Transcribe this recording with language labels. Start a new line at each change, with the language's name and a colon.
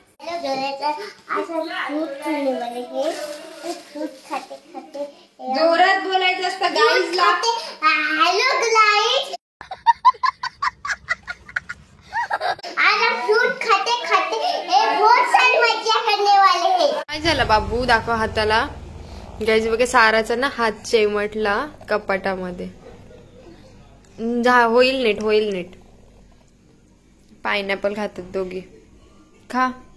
Hindi: Hello guys आज हम fruit खाने वाले हैं. फ्रूट खाते खाते
Marathi: जोरात बोलायचं असतं गाईजला.
Hindi: हेलो गाइस आज हम फ्रूट खाते खाते बहुत सारी मजा करने वाले हैं.
Marathi: काय झालं बाबू दाखव हाताला. गाईज बघा साराचा ना हात चेमटला कपाटामध्ये. होईल नीट होईल नीट. पायनॅपल खातात दोघी. खा.